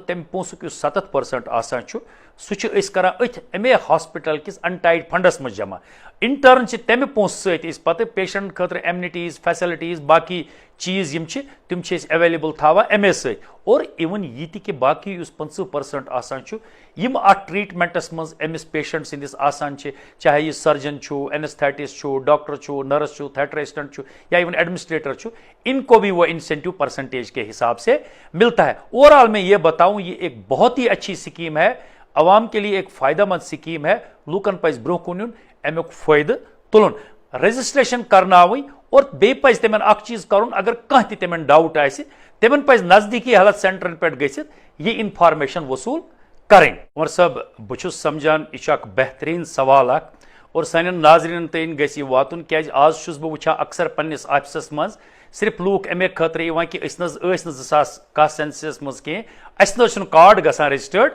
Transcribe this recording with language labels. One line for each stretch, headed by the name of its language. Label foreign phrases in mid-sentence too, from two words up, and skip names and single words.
Kashmiri: تمہِ پونٛسُک یُس 70% آسان چھُ سُہ چھِ أسۍ کران أتھۍ امے ہاسپٹل کِس انٹایڈ فنڈس منٛز جمع انٹرن چھِ تمہِ پونٛسہٕ سۭتۍ أسۍ پتہٕ پیشنٹ خٲطرٕ
English: amenities facilities
Kashmiri: باقٕے چیٖز یِم چھِ تِم چھِ أسۍ ایویلیبل تھاوان امے سۭتۍ اور اِوٕن یہِ تہِ کہِ باقٕے یُس 50% آسان چھُ یِم اتھ ٹریٖٹمنٹس منٛز أمِس پیشنٹ سٕنٛدِس آسان چھِ چاہے یہِ سرجن چھُ اینستھیٹسٹ چھُ ڈاکٹر چھُ نرس چھُ
English: theatre assistant
Kashmiri: چھُ یا
English: even administrator
Kashmiri: چھُ
Urdu: ان کو بھی وہ
English: incentive percentage
Urdu: کے حساب سے ملتا ہے اوور آل میں یہ بتاؤں یہ ایک بہت ہی اچھی اسکیم ہے عوام کے لیے ایک فائدہ مند اسکیم ہے
Kashmiri: لوکن پزِ برونٛہہ کُن یُن امیُک فٲیدٕ تُلُن رجسٹریشن کرناوٕنۍ اور بیٚیہِ پزِ تِمن اکھ چیٖز کرُن اگر کانٛہہ تہِ تِمن ڈاوُٹ آسہِ تِمن پزِ نزدیٖکی ہیلتھ سینٹرن پٮ۪ٹھ گٔژھِتھ یہِ انفارمیشن وصوٗل کرٕنۍ عمر صٲب بہٕ چھُس سمجھان یہِ چھُ اکھ بہتریٖن سوال اکھ اور سانٮ۪ن ناظریٖنن تام گژھِ یہِ واتُن کیازِ آز چھُس بہٕ وٕچھان اکثر پننِس آفسس منٛز صرف لوٗکھ امے خٲطرٕ یِوان کہِ أسۍ نہ حظ ٲسۍ نہٕ 2001 سینسس منٛز کینٛہہ اَسہِ نہ حظ چھُنہٕ کارڈ گژھان رجسٹٲرڈ